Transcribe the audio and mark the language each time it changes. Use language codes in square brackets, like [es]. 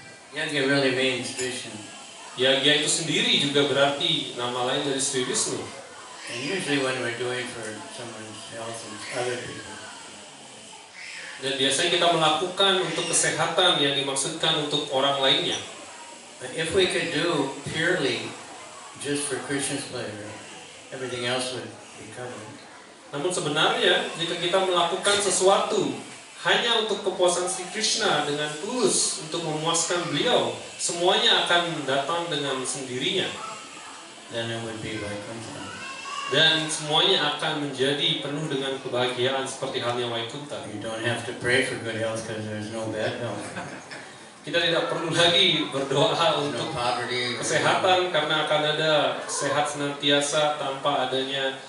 [en] Yagya really means Vishnu. [id] Yagya itu sendiri juga berarti nama lain dari Sri Vishnu. [en] And usually when we're doing for someone's health and other people, [id] Dan biasanya kita melakukan untuk kesehatan yang dimaksudkan untuk orang lainnya. [en] but if we could do purely just for Krishna's pleasure, everything else would be covered. [id] Namun sebenarnya jika kita melakukan sesuatu hanya untuk kepuasan Sri Krishna dengan tulus untuk memuaskan beliau, semuanya akan datang dengan sendirinya. [en] Then it would be Vaikuntha. [id] Dan semuanya akan menjadi penuh dengan kebahagiaan seperti halnya Vaikuntha. [en] You don't have to pray for good health because there's no bad health. [id] Kita tidak perlu lagi berdoa [en] No [id] untuk [en] poverty, [id] kesehatan karena akan ada sehat senantiasa tanpa adanya